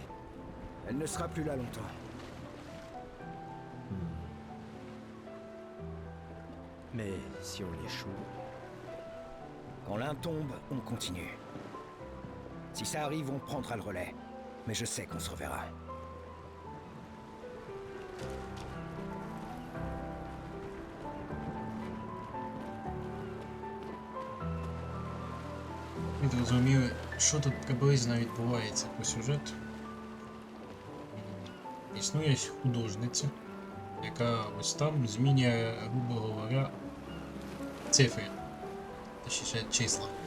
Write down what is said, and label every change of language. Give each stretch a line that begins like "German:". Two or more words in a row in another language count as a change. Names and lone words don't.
French: Elle ne sera plus là longtemps. Mais si on l'échoue... Quand l'un tombe, on continue. Si ça arrive, on prendra le relais. Mais je sais qu'on se reverra.
Ukrainian: Ми зрозуміли, що тут приблизно відбувається по сюжету. Існує художниця, яка ось там змінює,
Russian: грубо говоря,
Ukrainian: цифри, точніше числа.